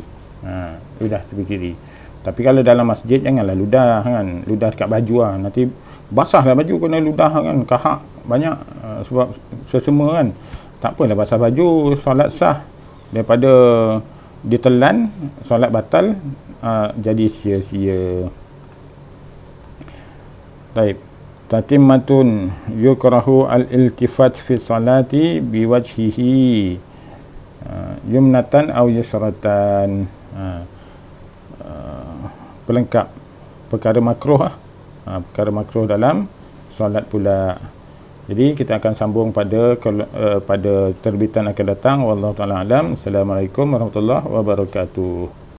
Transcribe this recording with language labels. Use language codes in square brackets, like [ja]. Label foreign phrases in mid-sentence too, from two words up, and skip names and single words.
[ms] Ludah tepi kiri. Tapi kalau dalam masjid janganlah ludah kan, ludah dekat baju nanti basahlah baju kena ludah kan, kahak banyak sebab sesama kan. Tak apalah basah baju, solat sah. Daripada ditelan, solat batal, jadi sia-sia. Taib. [ar] تتمة يكره الالتفات في الصلاة بوجهه يمنة أو يسرة. [ms] Pelengkap perkara makruh perkara makruh dalam solat pula. Jadi kita akan sambung pada terbitan akan datang. [ar] والله تعالى أعلم. السلام عليكم ورحمة الله وبركاته.